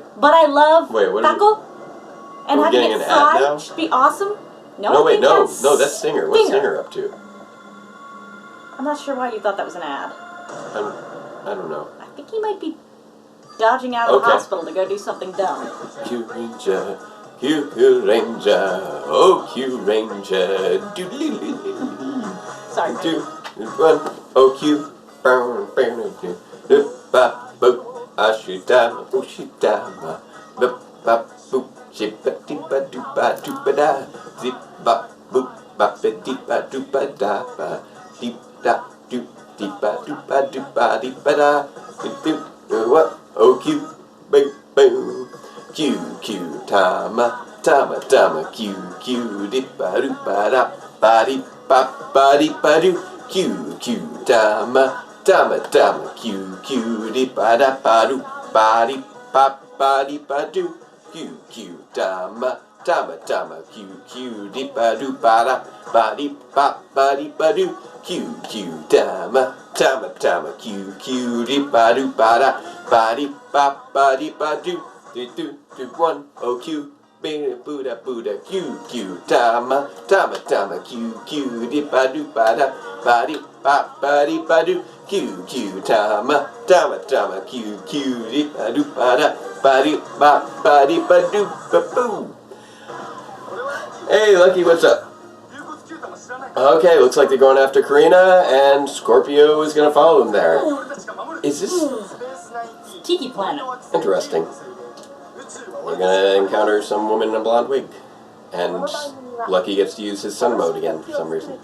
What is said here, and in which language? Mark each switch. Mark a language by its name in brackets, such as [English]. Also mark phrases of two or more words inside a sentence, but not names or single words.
[English] but I love Wait, what taco. And Are we having getting it an ad fried now? should be awesome. No, I wait, think no, that's Stinger. What's Stinger. Stinger up to? I'm not sure why you thought that was an ad. I don't know. I think he might be dodging out of the Okay. hospital to go do something dumb. Kyuranger, Kyuranger, oh Kyuranger, doodle-doo-doo-doo. Sorry. Two, one, oh Q, burn, burn, do, ba, boop, ashitama, ushitama, ba, ba, boop, shibba, dibba, dooba, dooba, da, zip, ba, boop, ba, ba, dibba, dooba, da, ba, dip, da, doop, dibba, dooba, dooba, dibba, da, dip, doop, what, oh Q, boo, boo, Q, Q, tama, tama, tama, Q, Q, dibba, dooba, da, ba, dip, ba di ba do Q Q dama dama dama Q Q di ba da ba do ba di ba do Q Q dama dama dama Q Q di ba do ba di ba do Q Q dama dama dama Q Q di ba do ba di ba do do one oh Q Buddha Buddha Q Q dama dama dama Q Q di ba do ba di ba do Q Q dama dama dama Q Q di ba do ba di ba do ba boo. Hey Lucky, what's up? Okay, looks like they're going after Karina, and Scorpio is gonna follow them there. Is this Tiki Planet. interesting? We're gonna encounter some woman in a blonde wig, and Lucky gets to use his sun mode again for some reason.